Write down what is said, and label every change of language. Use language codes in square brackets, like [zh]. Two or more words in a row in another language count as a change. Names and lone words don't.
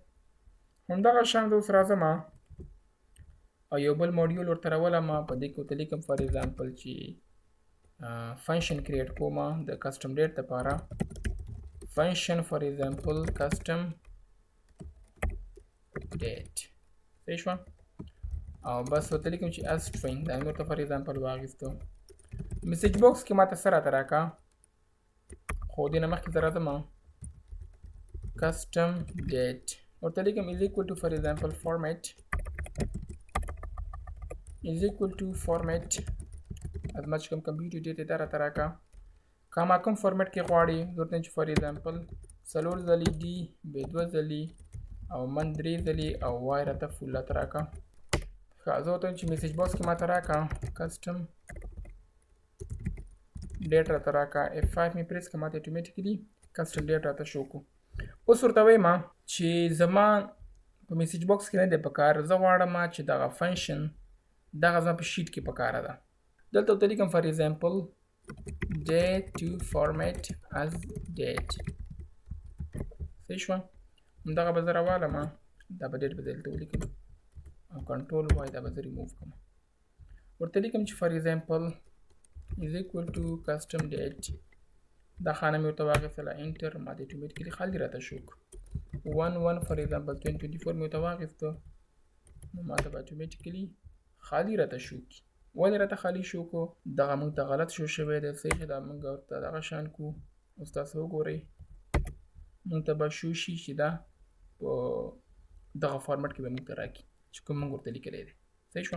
[ps] همدغه شان زه اوس راځم او یو بل موډیول ورته راولم. په دې کې ورته لیکم [en] for example [ps] چې فنکشن کریټ کوم د [en] custom date [ps] دپاره. [en] function for example custom date. [ps] صحیح شوه. او بس ورته لیکم چې [en] as string [ps] دا مې ورته [en] for example [ps] واخیستو. میسیج باکس کې ماته څه راته راکړه، خو دې نه مخکې زه راځم [en] custom date. [ps] ورته لیکم [en] is equal to for example format is equal to format [ps] از ما چې کوم کمپیوټر ډیټا دا راته راکړه. که ما کوم فارمټ کې غواړئ، زه ورته وایم چې [en] for example [ps] 4 ځلې D بیا 2 ځلې او من 3 ځلې او وای راته فول راته راکړه. ښه، زه ورته وایم چې میسیج باکس کې ماته راکړه [en] custom date [ps] راته راکړه. F5 مې پریس کړه، ماته اتوماتیکلي [en] custom date [ps] راته شو کړو. اوس ورته وایم چې زما په میسیج باکس کې نه دی پکار، زه غواړم چې دغه فنکشن دغه زما په شیټ کې پکاره ده. دلته ورته لیکم [en] for example date to format as date. [ps] صحیح شوه. همدغه به زه راوالم، دا به ډیټ به دلته ولیکم او [en] control Y [ps] دا به زه ریموو کړم. ورته لیکم چې [en] for example is equal to custom date. [ps] دا خانه مې ورته واخیستله انټر، ما د اتوماتیکلي خالي راته شو. [en] 1 for example [ps] 2024 مې ورته واخیسته نو ماته به اتوماتیکلي خالي راته شو کي. ولې راته خالي شو کو؟ دغه موږ ته غلط شو شوی دی صحیح دا موږ ورته دغه شان کو. اوس تاسو وګورئ موږ ته به شو شي چې دا په دغه فارمټ کې به موږ ته راکړي چې کوم موږ ورته لیکلی دی صحیح شو.